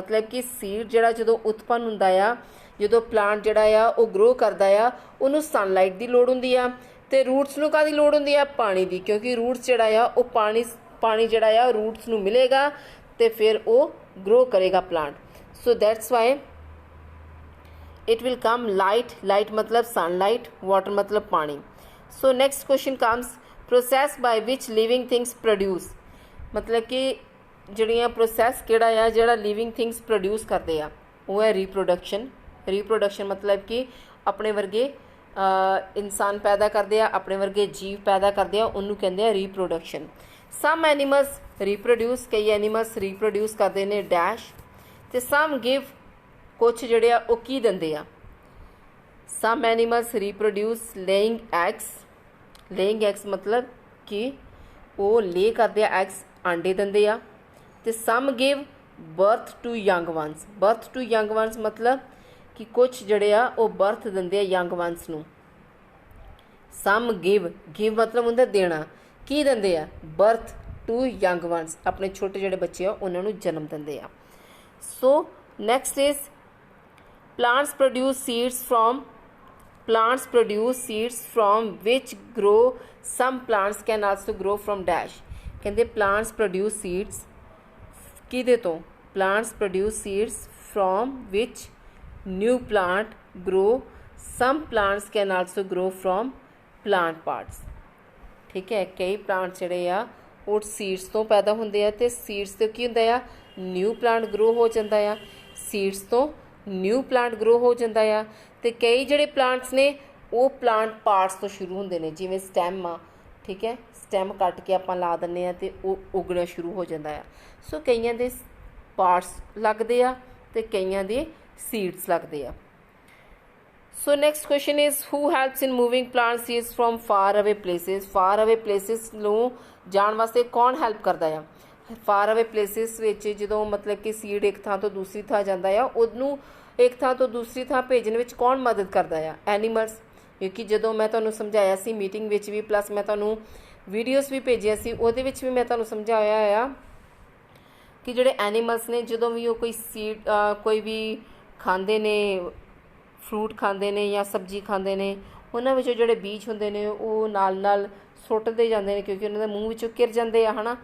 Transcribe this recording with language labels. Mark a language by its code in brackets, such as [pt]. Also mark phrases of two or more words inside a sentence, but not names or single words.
[pa] ਮਤਲਬ ਕਿ ਸੀਡ ਜਿਹੜਾ ਜਦੋਂ ਉਤਪੰਨ ਹੁੰਦਾ ਆ, ਜਦੋਂ ਪਲਾਂਟ ਜਿਹੜਾ ਆ ਉਹ ਗਰੋ ਕਰਦਾ ਆ, ਉਹਨੂੰ ਸਨਲਾਈਟ ਦੀ ਲੋੜ ਹੁੰਦੀ ਆ, ਅਤੇ ਰੂਟਸ ਨੂੰ ਕਾਹਦੀ ਲੋੜ ਹੁੰਦੀ ਆ? ਪਾਣੀ ਦੀ, ਕਿਉਂਕਿ ਰੂਟਸ ਜਿਹੜਾ ਆ ਉਹ ਪਾਣੀ ਜਿਹੜਾ ਆ ਰੂਟਸ ਨੂੰ ਮਿਲੇਗਾ ਅਤੇ ਫਿਰ ਉਹ ਗਰੋ ਕਰੇਗਾ ਪਲਾਂਟ। [en] so that's why it will come light मतलब sunlight, water [hi] मतलब पानी। [en] So next question comes process by which living things produce। [hi] मतलब कि [pa] ਜਿਹੜੀਆਂ process ਕਿਹੜਾ ਆ ਜਿਹੜਾ [en] living things produce [pa] ਕਰਦੇ ਆ, ਉਹ ਹੈ reproduction ਮਤਲਬ ਕਿ ਆਪਣੇ ਵਰਗੇ ਇਨਸਾਨ ਪੈਦਾ ਕਰਦੇ ਆ, ਆਪਣੇ ਵਰਗੇ ਜੀਵ ਪੈਦਾ ਕਰਦੇ ਆ, ਉਹਨੂੰ ਕਹਿੰਦੇ ਆ reproduction। [en] some animals reproduce, ਕਈ animals reproduce [pa] ਕਰਦੇ ਨੇ [en] dash, ਤੇ some give, [pa] ਕੁਛ ਜਿਹੜੇ ਆ ਉਹ ਕੀ ਦਿੰਦੇ ਆ? [en] some animals reproduce laying eggs [pa] ਮਤਲਬ ਕਿ ਉਹ ਲੇ ਕਰਦੇ ਆ ਐਗਸ, ਆਂਡੇ ਦਿੰਦੇ ਆ, ਅਤੇ [en] some give birth to young ones [pa] ਮਤਲਬ ਕਿ ਕੁਛ ਜਿਹੜੇ ਆ ਉਹ ਬਰਥ ਦਿੰਦੇ ਆ [en] young ones [pa] ਨੂੰ। [en] some give [pa] ਮਤਲਬ ਹੁੰਦਾ ਦੇਣਾ, ਕੀ ਦਿੰਦੇ ਆ? [en] birth to young ones, [pa] ਆਪਣੇ ਛੋਟੇ ਜਿਹੜੇ ਬੱਚੇ ਆ ਉਹਨਾਂ ਨੂੰ ਜਨਮ ਦਿੰਦੇ ਆ। [en] ਸੋ next is plants produce seeds from which grow, some plants can also grow from dash। [pa] ਕਹਿੰਦੇ [en] plants produce seeds [pa] ਕਿਹਦੇ ਤੋਂ? [en] plants produce seeds from which new plant grow, some plants can also grow from plant parts। [pa] ਠੀਕ ਹੈ, ਕਈ ਪਲਾਂਟਸ ਜਿਹੜੇ ਆ ਉਹ ਸੀਡਸ ਤੋਂ ਪੈਦਾ ਹੁੰਦੇ ਆ, ਅਤੇ ਸੀਡਸ ਤੋਂ ਕੀ ਹੁੰਦਾ ਆ? [en] new plant grow [pa] ਹੋ ਜਾਂਦਾ ਆ, ਸੀਡਸ ਤੋਂ [en] new plant grow [pa] ਹੋ ਜਾਂਦਾ ਆ। ਤੇ ਕਈ ਜਿਹੜੇ ਪਲਾਂਟਸ ਨੇ ਉਹ [en] plant parts [pa] ਤੋਂ ਸ਼ੁਰੂ ਹੁੰਦੇ ਨੇ, ਜਿਵੇਂ ਸਟੈਮ ਆ, ਠੀਕ ਹੈ, ਸਟੈਮ ਕੱਟ ਕੇ ਆਪਾਂ ਲਾ ਦਿੰਦੇ ਆ ਤੇ ਉਹ ਉਗਣਾ ਸ਼ੁਰੂ ਹੋ ਜਾਂਦਾ ਆ। ਸੋ ਕਈਆਂ ਦੇ ਪਾਰਟਸ ਲੱਗਦੇ ਆ ਤੇ ਕਈਆਂ ਦੇ ਸੀਡਸ ਲੱਗਦੇ ਆ। [en] So next question is, who helps in moving plant seeds from far away places? Far away places [pa] ਨੂੰ ਜਾਣ ਵਾਸਤੇ ਕੌਣ ਹੈਲਪ ਕਰਦਾ ਆ? [en] far away places [pa] ਵਿੱਚ ਜਦੋਂ ਮਤਲਬ ਕਿ ਸੀਡ ਇੱਕ ਥਾਂ ਤੋਂ ਦੂਸਰੀ ਥਾਂ ਜਾਂਦਾ ਆ, ਉਹਨੂੰ ਇੱਕ ਥਾਂ ਤੋਂ ਦੂਸਰੀ ਥਾਂ ਭੇਜਣ ਵਿੱਚ ਕੌਣ ਮਦਦ ਕਰਦਾ ਆ? ਐਨੀਮਲਸ। ਕਿਉਂਕਿ ਜਦੋਂ ਮੈਂ ਤੁਹਾਨੂੰ ਸਮਝਾਇਆ ਸੀ ਮੀਟਿੰਗ ਵਿੱਚ ਵੀ, ਪਲੱਸ ਮੈਂ ਤੁਹਾਨੂੰ ਵੀਡੀਓਜ਼ ਵੀ ਭੇਜੀਆਂ ਸੀ, ਉਹਦੇ ਵਿੱਚ ਵੀ ਮੈਂ ਤੁਹਾਨੂੰ ਸਮਝਾਇਆ ਆ ਕਿ ਜਿਹੜੇ ਐਨੀਮਲਸ ਨੇ ਜਦੋਂ ਵੀ ਉਹ ਕੋਈ ਸੀਡ ਕੋਈ ਵੀ ਖਾਂਦੇ ਨੇ, ਫਰੂਟ ਖਾਂਦੇ ਨੇ ਜਾਂ ਸਬਜ਼ੀ ਖਾਂਦੇ ਨੇ, ਉਹਨਾਂ ਵਿੱਚੋਂ ਜਿਹੜੇ ਬੀਜ ਹੁੰਦੇ ਨੇ ਉਹ ਨਾਲ ਸੁੱਟਦੇ ਜਾਂਦੇ ਨੇ, ਕਿਉਂਕਿ ਉਹਨਾਂ ਦੇ ਮੂੰਹ ਵਿੱਚੋਂ ਗਿਰ ਜਾਂਦੇ ਆ, ਹੈ ਨਾ।